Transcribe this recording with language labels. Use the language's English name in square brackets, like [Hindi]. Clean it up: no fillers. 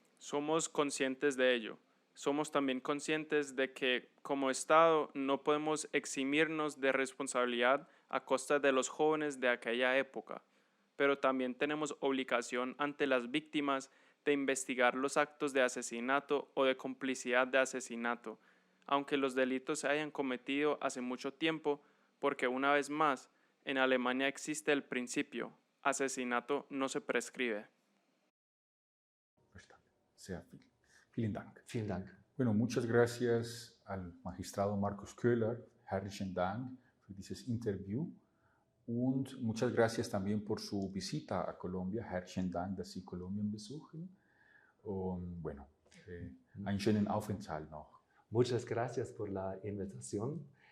[Spanish] Somos conscientes de ello. Somos también conscientes de que como Estado no podemos eximirnos de responsabilidad a costa de los jóvenes de aquella época, pero también tenemos obligación ante las víctimas de investigar los actos de asesinato o de complicidad de asesinato, aunque los delitos se hayan cometido hace mucho tiempo, porque una vez más, en Alemania existe el principio, asesinato no se prescribe. [German] Vielen Dank. Vielen Dank. [Spanish] Bueno, muchas gracias al magistrado Markus Köhler. [German] Herzlichen Dank für dieses Interview. Und [Spanish] muchas gracias también por su visita a Colombia. [German] Herzlichen Dank, dass Sie Kolumbien besuchen. Und bueno, einen schönen Aufenthalt noch. [Spanish] Muchas gracias por la invitación.